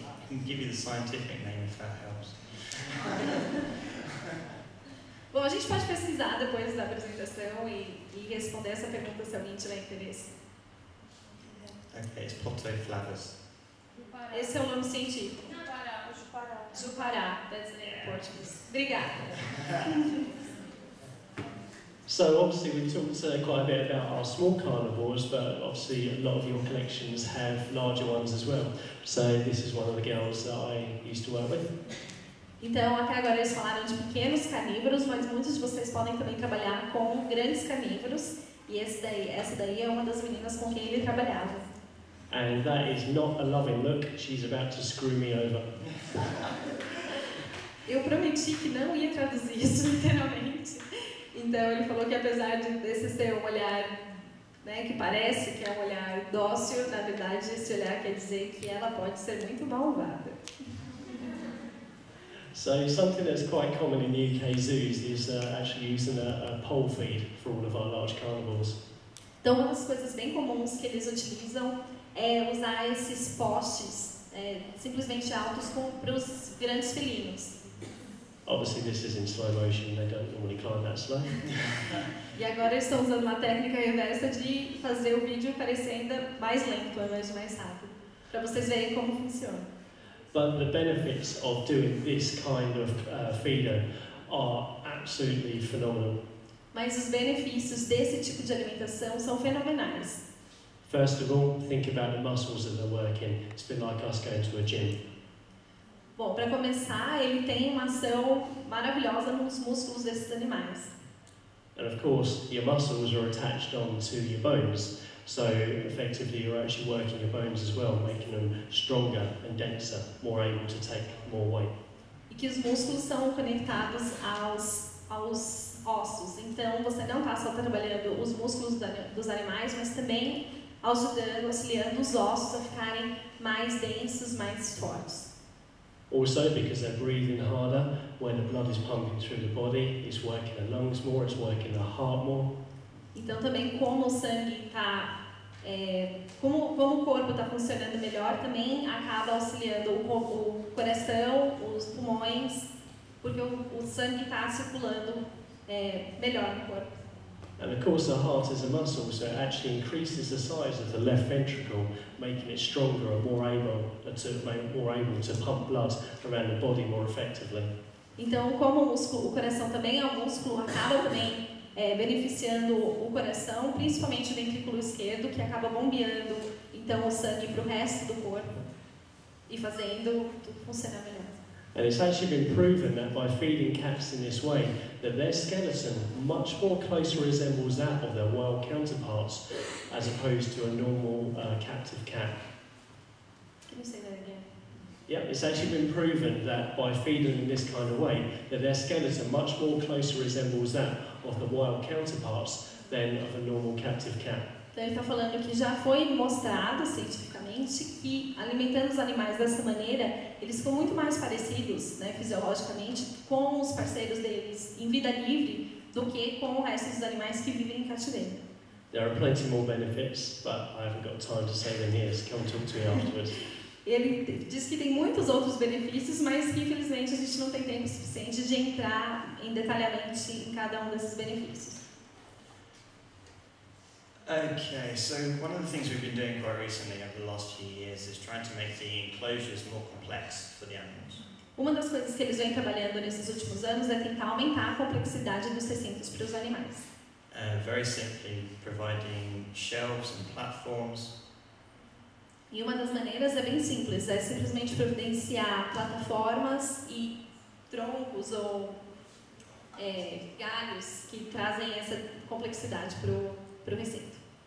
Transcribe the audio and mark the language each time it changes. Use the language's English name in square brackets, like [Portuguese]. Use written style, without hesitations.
[English] I can give you the scientific name if that helps. [Portuguese] Bom, a gente pode pesquisar depois da apresentação e responder essa pergunta se alguém tiver interesse. [English] Okay, it's Potoflavus. [Portuguese] Esse é o nome científico. Jupará. [English] Jupará, that's the name in Portuguese. [Portuguese] Obrigada. [English] So obviously we talked quite a bit about our small carnivores, but obviously a lot of your collections have larger ones as well. So this is one of the girls that I used to work with. [Portuguese] Então, até agora eles falaram de pequenos carnívoros, mas muitos de vocês podem também trabalhar com grandes carnívoros, e essa daí é uma das meninas com quem ele trabalhava. [English] And that is not a loving look. She's about to screw me over. [Portuguese] Eu prometi que não ia traduzir isso literalmente. Então, ele falou que apesar desse ser um olhar, né, que parece que é um olhar dócil, na verdade esse olhar quer dizer que ela pode ser muito malvada. [English] So something that's quite common in UK zoos is actually using a pole feed for all of our large carnivores. [Portuguese] Então, uma das coisas bem comuns que eles utilizam é usar esses postes simplesmente altos para os grandes felinos. [English] Obviously this is in slow motion, they don't normally climb that slow. [Portuguese] E agora eles estão usando uma técnica reversa de fazer o vídeo parecer ainda mais lento, ao invés de mais rápido, para vocês verem como funciona. [English] But the benefits of doing this kind of feeder are absolutely phenomenal. [Portuguese] Mas os benefícios desse tipo de alimentação são fenomenais. [English] First of all, think about the muscles that they're working. It's a bit like us going to a gym. [Portuguese] Bom, para começar, ele tem uma ação maravilhosa nos músculos desses animais. [English] And of course, your muscles are attached onto your bones, so effectively you're actually working your bones as well, making them stronger and denser, more able to take more weight. [Portuguese] E que os músculos são conectados aos ossos, então você não está só trabalhando os músculos dos animais, mas também ajudando, auxiliando os ossos a ficarem mais densos, mais fortes. [English] Also, because they're breathing harder, when the blood is pumping through the body, it's working the lungs more, it's working the heart more. [Portuguese] Então também como o sangue está, como o corpo está funcionando melhor, também acaba auxiliando o coração, os pulmões, porque o sangue está circulando melhor no corpo. [English] And of course the heart is a muscle, so it actually increases the size of the left ventricle, making it stronger and more able to pump blood around the body more effectively. [Portuguese] Então, como o coração também é um músculo, acaba também beneficiando o coração, principalmente o ventrículo esquerdo, que acaba bombeando então o sangue para o resto do corpo e fazendo tudo funcionar melhor. [English] And it's actually been proven that by feeding cats in this way, that their skeleton much more closely resembles that of their wild counterparts, as opposed to a normal captive cat. Can you say that again? Yeah, it's actually been proven that by feeding in this kind of way, that their skeleton much more closely resembles that of the wild counterparts than of a normal captive cat. [Portuguese] Então ele está falando que já foi mostrado cientificamente que alimentando os animais dessa maneira, eles ficam muito mais parecidos, né, fisiologicamente, com os parceiros deles em vida livre do que com o resto dos animais que vivem em cativeiro. [English] There are plenty more benefits, but I haven't got time to say them here, so come talk to me afterwards. [Portuguese] Ele diz que tem muitos outros benefícios, mas que infelizmente a gente não tem tempo suficiente de entrar detalhadamente em cada um desses benefícios. [English] Okay, so one of the things we've been doing quite recently over the last few years is trying to make the enclosures more complex for the animals. [Portuguese] Uma das coisas que eles vêm trabalhando nesses últimos anos é tentar aumentar a complexidade dos recintos para os animais. [English] Very simply, providing shelves and platforms. [Portuguese] E uma das maneiras é bem simples, é simplesmente providenciar plataformas e troncos ou galhos que trazem essa complexidade para o recinto.